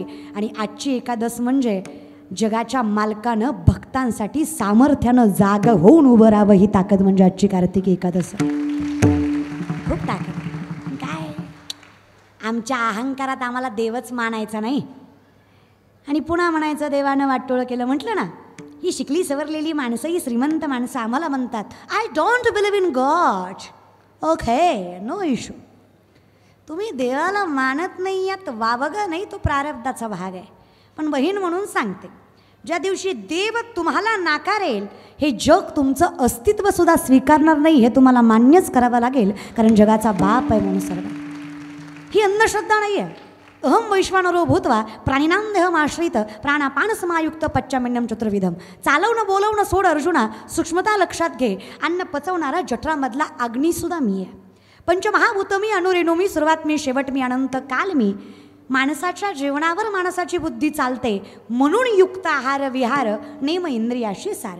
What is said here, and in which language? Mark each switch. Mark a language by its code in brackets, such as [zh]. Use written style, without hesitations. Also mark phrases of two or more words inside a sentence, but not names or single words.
[mr] आणि आजची एकादश म्हणजे जगाच्या मालकानं भक्तांसाठी सामर्थ्यानं जाग होऊन उभं राहावं, ही ताकद म्हणजे आजची कार्तिकी एकादश. खूप ताकद. काय आमच्या अहंकारात आम्हाला देवच मानायचा नाही आणि पुन्हा म्हणायचं देवानं वाटोळं केलं. म्हटलं ना ही शिकली सवरलेली माणसं, ही श्रीमंत माणसं आम्हाला म्हणतात [en] I don't believe in God. OK no issue. [mr] तुम्ही देवाला मानत नाही यात वावगं नाही, तो प्रारब्धाचा भाग आहे. पण बहीण म्हणून सांगते, ज्या दिवशी देव तुम्हाला नाकारेल हे जग तुमचं अस्तित्व सुद्धा स्वीकारणार नाही, हे तुम्हाला मान्यच करावं लागेल. कारण जगाचा बाप आहे म्हणून सर्व. ही अंधश्रद्धा नाही आहे. [sa] अहम वैश्वानरो भूत्वा प्राणिनां देहमाश्रित प्राणापान समायुक्त पच्चामिन्नम चतुर्विधम. [mr] चालवणं बोलवणं सोड अर्जुना, सूक्ष्मता लक्षात घे. अन्न पचवणारा जठरामधला अग्निसुद्धा मी आहे. पंचमहाभूत मी, अणुरेणू मी, सुरुवात मी, शेवट मी, अनंत काल मी. माणसाच्या जेवणावर माणसाची बुद्धी चालते म्हणून युक्त आहार विहार नेम इंद्रियाशी सार.